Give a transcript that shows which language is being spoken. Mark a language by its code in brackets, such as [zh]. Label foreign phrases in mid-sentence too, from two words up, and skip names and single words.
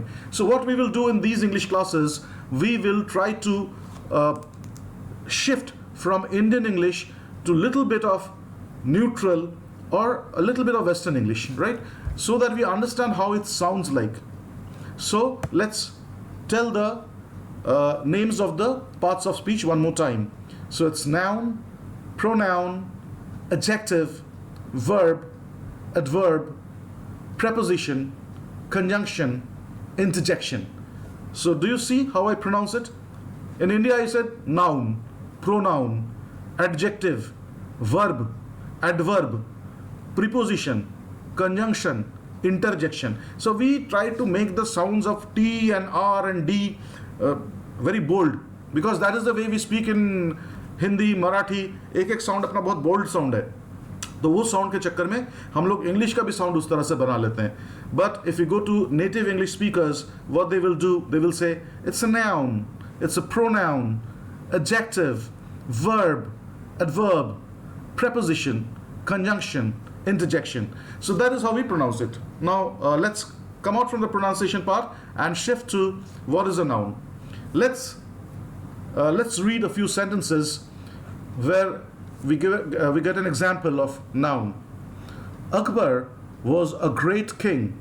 [en] So what we will do in these English classes, we will try to shift from Indian English to little bit of neutral or a little bit of Western English, right? So that we understand how it sounds like. So let's tell the names of the parts of speech one more time. So it's noun, pronoun, adjective, verb, adverb, preposition, conjunction, interjection. So do you see how I pronounce it? In India I said noun, pronoun, adjective, verb, adverb, preposition, conjunction, interjection. So we try to make the sounds of T and R and D very bold, because that is the way we speak in Hindi, Marathi. [hi] एक sound अपना बहुत [en] bold sound [hi] है, तो वो sound के चक्कर में हम लोग English का भी sound उस तरह से बना लेते हैं. [en] But if you go to native English speakers, what they will do, they will say it's a noun, It's a pronoun, adjective, verb, adverb, preposition, conjunction, interjection. So that is how we pronounce it. Now let's come out from the pronunciation part and shift to what is a noun. Let's read a few sentences where we get an example of noun. Akbar was a great king.